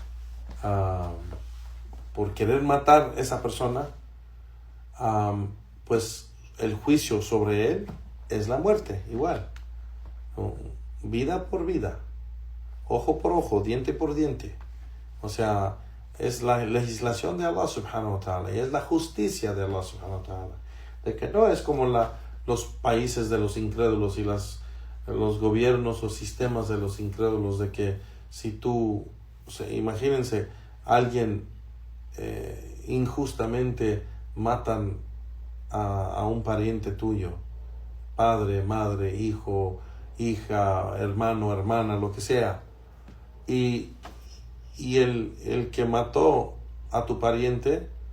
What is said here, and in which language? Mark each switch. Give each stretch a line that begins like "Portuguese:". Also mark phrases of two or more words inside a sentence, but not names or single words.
Spanish: por querer matar a esa persona, pues el juicio sobre él es la muerte, igual, vida por vida, ojo por ojo, diente por diente. O sea, es la legislación de
Arabic: الله سبحانه وتعالى,
Spanish: y es la justicia de Allah
Arabic: سبحانه وتعالى,
Spanish: de que no es como los países de los incrédulos y los gobiernos o sistemas de los incrédulos, de que si tú sea, imagínense, alguien injustamente matan a un pariente tuyo, padre, madre, hijo, hija, hermano, hermana, lo que sea, y el que mató a tu pariente